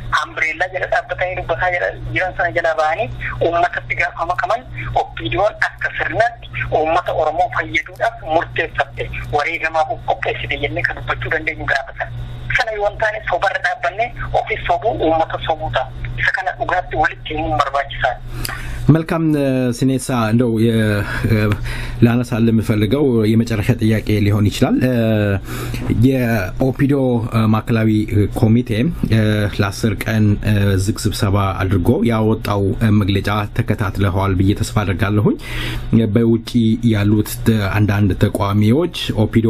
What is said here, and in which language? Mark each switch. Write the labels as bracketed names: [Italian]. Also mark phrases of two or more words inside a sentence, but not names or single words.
[Oromo] Ambireellaa jala dhaabbatanii dubbataa jiran sana jala bahanii uummatatti gaafa makaman OPDOon akka sirnaatti uummata Oromoo fayyaduudhaaf murteeffatte wareegamaa qopheessite jennee kan dubbachuu dandeenyu gaafatan. Sana yoo taane sobarra dhaabbanne ofii sobuu uummata sobuu ta'a. Isa kana dhugaatti walitti himuun barbaachisaa. [Amharic] መልካም ሲኔሳ እንደው ላነሳል የምፈልገው የመጨረሻ ጥያቄ ሊሆን ይችላል የኦፒዲዮ ማዕከላዊ ኮሚቴ ለ10 ቀን ዝግ ስብሰባ አድርጎ ያወጣው መግለጫ ተከታትለዋል ብዬ ተስፋ አደርጋለሁኝ በውጪ ያሉት አንዳንድ ተቋሚዎች ኦፒዲዮ